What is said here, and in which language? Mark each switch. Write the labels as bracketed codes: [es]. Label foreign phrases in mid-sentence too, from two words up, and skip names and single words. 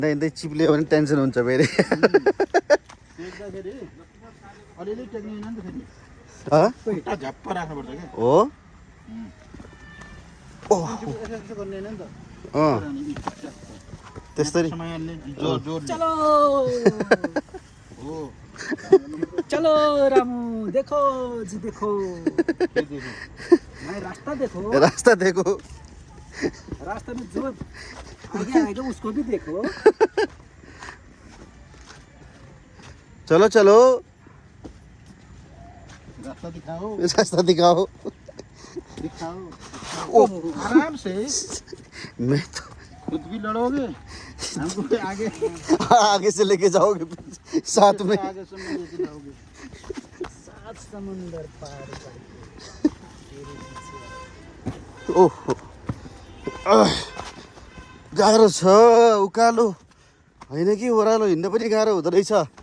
[ne] हिँड्दै चिप्लियो भने टेन्सन हुन्छ फेरि अलिअलि टेक्निक नि त फेरि झप्प राख्नुपर्छ क्या हो यसो गर्ने होइन नि त त्यसरी जोर जोर [hi] चलो [ne] हो [hi] चलो रामू देखो जी देखो मैं रास्ता देखो रास्ता देखो रास्ता में जो आगे आएगा उसको भी देखो चलो चलो रास्ता दिखाओ रास्ता दिखाओ दिखाओ आराम से मैं तो खुद भी लड़ोगे हमको आगे आगे से लेके जाओगे साथ में आगे से लेके जाओगे सात समुंदर पार [ne] ओहो गाह्रो छ उकालो होइन कि ओह्रालो हिँड्न पनि गाह्रो हुँदो रहेछ